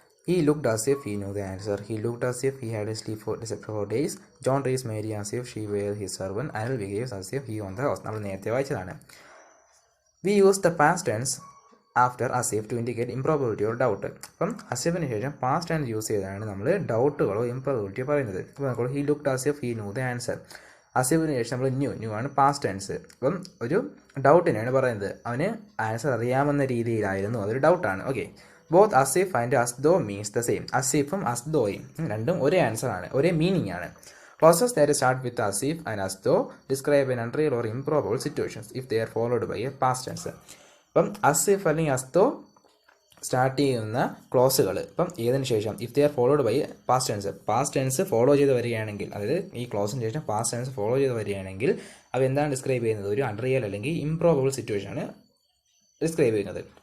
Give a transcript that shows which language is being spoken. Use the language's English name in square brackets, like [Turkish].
[English] He looked as if he knew the answer. He looked as if he had slept for days. John treats Mary as if she were his servant. Anil behaves as if he owned the house. [Malayalam] നമ്മൾ നേരത്തെ വായിച്ചതാണ്. [English] We use the past tense after as if to indicate improbability or doubt. [Malayalam] അപ്പം അസിഫിന് ശേഷം past tense use ചെയ്താണ് നമ്മൾ ഡൗട്ടുകളോ ഇംപ്രോബിലിറ്റിയോ പറയുന്നത്. അപ്പോൾ നമ്മൾ [English] he looked as if he knew the answer. [Malayalam] അസിഫിന് ശേഷം നമ്മൾ ന്യൂ ആണ് പാസ്റ്റ് ടെൻസ്. അപ്പം ഒരു ഡൗട്ടിനെയാണ് പറയുന്നത്. അവന് ആൻസർ അറിയാമെന്ന രീതിയിലായിരുന്നു, അതൊരു ഡൗട്ടാണ്. Okay. [English] Both as if and as though means the same. [Malayalam] അസിഫും അസ്ദോയും രണ്ടും ഒരേ ആൻസർ ആണ്, ഒരേ മീനിങ് ആണ്. [English] Clauses that start with asif and asdo describe an unreal or improbable situations if they are followed by a past tense. [Malayalam] അപ്പം അസിഫ് അല്ലെങ്കിൽ അസ്തോ സ്റ്റാർട്ട് ചെയ്യുന്ന ക്ലോസുകൾ ഇപ്പം ഏതിനു ശേഷം [English] if they are followed by past tense [Malayalam] follow ചെയ്ത് വരികയാണെങ്കിൽ, അതായത് ഈ ക്ലോസിന് ശേഷം പാസ്റ്റ് ടെൻസ് ഫോളോ ചെയ്ത് വരികയാണെങ്കിൽ അവ എന്താണ് ഡിസ്ക്രൈബ് ചെയ്യുന്നത്? ഒരു അൺറിയൽ അല്ലെങ്കിൽ ഇംപ്രോബബിൾ സിറ്റുവേഷൻ ആണ് ഡിസ്ക്രൈബ് ചെയ്യുന്നത്.